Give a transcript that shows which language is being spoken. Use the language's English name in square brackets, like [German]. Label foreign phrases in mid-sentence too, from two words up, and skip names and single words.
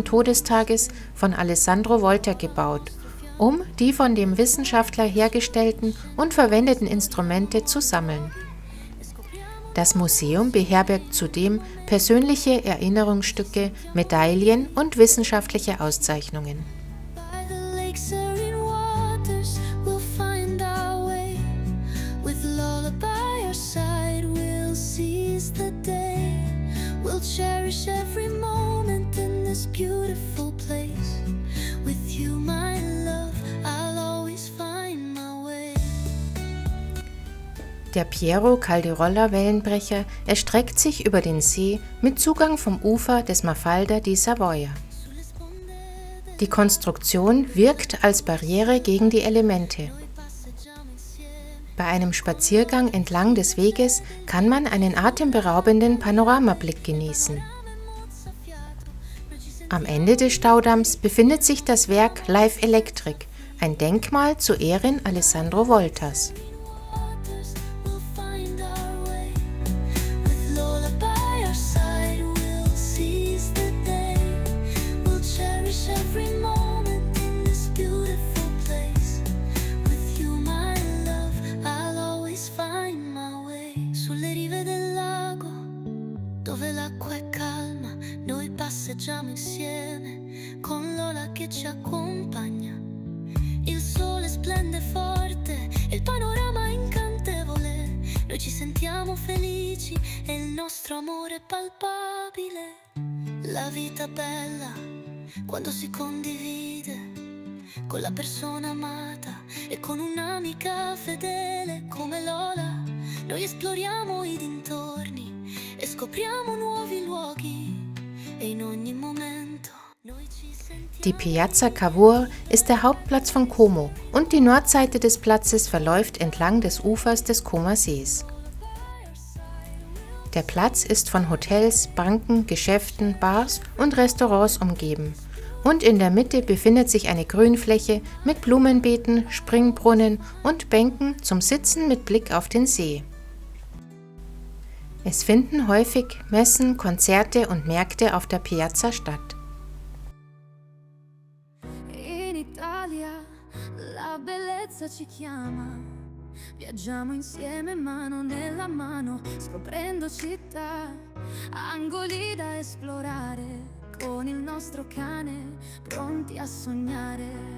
[German] Todestages von Alessandro Volta gebaut, um die von dem Wissenschaftler hergestellten und verwendeten Instrumente zu sammeln. Das Museum beherbergt zudem persönliche Erinnerungsstücke, Medaillen und wissenschaftliche Auszeichnungen. [English] By the lake's serene waters, we'll find our way. With Lola by our side, we'll seize the day. We'll cherish every moment in this beautiful place. With you, my love, I'll always find my way. Der Piero Caldirolla Wellenbrecher erstreckt sich über den See mit Zugang vom Ufer des Mafalda di Savoia. Die Konstruktion wirkt als Barriere gegen die Elemente. Bei einem Spaziergang entlang des Weges kann man einen atemberaubenden Panoramablick genießen. Am Ende des Staudamms befindet sich das Werk Live Electric, ein Denkmal zu Ehren Alessandro Voltas. Waters, we'll find our way. With Lola by our side, we'll seize the day. We'll cherish every moment in this beautiful place. With you, my love, I'll always find my way. [Italian] Sulle rive del lago, dove l'acqua è calma, noi passeggiamo insieme, con Lola che ci accompagna. Il sole splende forte e il panorama è incantevole. Noi ci sentiamo felici e il nostro amore è palpabile. La vita è bella quando si condivide con la persona amata e con un'amica fedele come Lola. Noi esploriamo i dintorni e scopriamo nuovi luoghi e in ogni momento noi ci sentiamo. [German] Die Piazza Cavour ist der Hauptplatz von Como und die Nordseite des Platzes verläuft entlang des Ufers des Comer Sees. Der Platz ist von Hotels, Banken, Geschäften, Bars und Restaurants umgeben. Und in der Mitte befindet sich eine Grünfläche mit Blumenbeeten, Springbrunnen und Bänken zum Sitzen mit Blick auf den See. Es finden häufig Messen, Konzerte und Märkte auf der Piazza statt. [Italian] In Italia la bellezza ci chiama. Viaggiamo insieme mano nella mano, scoprendo città, angoli da esplorare, con il nostro cane, pronti a sognare.